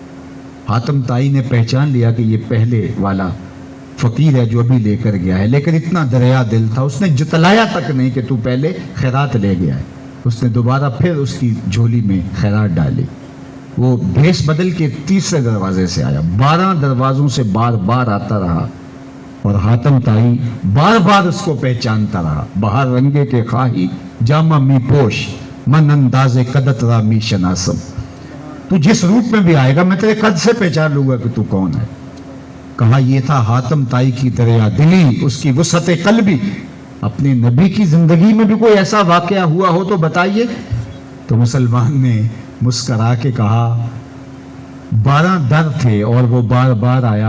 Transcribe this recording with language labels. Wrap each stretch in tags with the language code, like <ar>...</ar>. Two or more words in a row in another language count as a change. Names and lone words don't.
<ur>حاتم طائی نے پہچان لیا کہ یہ پہلے والا فقیر ہے جو ابھی لے کر گیا ہے، لیکن اتنا دریا دل تھا اس نے جتلایا تک نہیں کہ تو پہلے خیرات لے گیا ہے. اس نے دوبارہ پھر اس کی جھولی میں خیرات ڈالی. وہ بھیس بدل کے تیسرے دروازے سے آیا. 12 دروازوں سے بار بار آتا رہا اور حاتم طائی بار بار اس کو پہچانتا رہا.</ur> <fa>بہار رنگے کے خواہی جامہ می پوش، من انداز قدت را می شناسم.</fa> <ur>تو جس روپ میں بھی آئے گا میں تیرے قد سے پہچان لوں گا کہ تو کون ہے. کہا یہ تھا حاتم طائی کی دریا دلی، اس کی وسعت قلبی. اپنے نبی کی زندگی میں بھی کوئی ایسا واقعہ ہوا ہو تو بتائیے. تو مسلمان نے مسکرا کے کہا 12 در تھے اور وہ بار بار آیا.</ur>